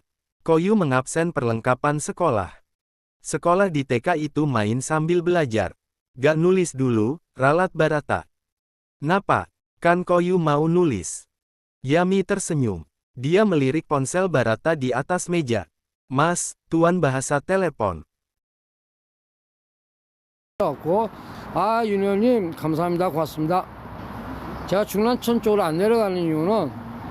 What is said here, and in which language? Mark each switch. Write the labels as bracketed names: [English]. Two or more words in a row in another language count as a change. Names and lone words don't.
[Indonesian] Koyu mengabsen perlengkapan sekolah. Sekolah di TK itu main sambil belajar. Gak nulis dulu, ralat Barata. Napa? Kan Koyu mau nulis. Yami tersenyum. Dia melirik ponsel Barata di atas meja. Mas, tuan bahasa telepon. [Korean] 갖고 윤 의원님 감사합니다. 고맙습니다. 제가 중랑천 쪽으로 안 내려가는 이유는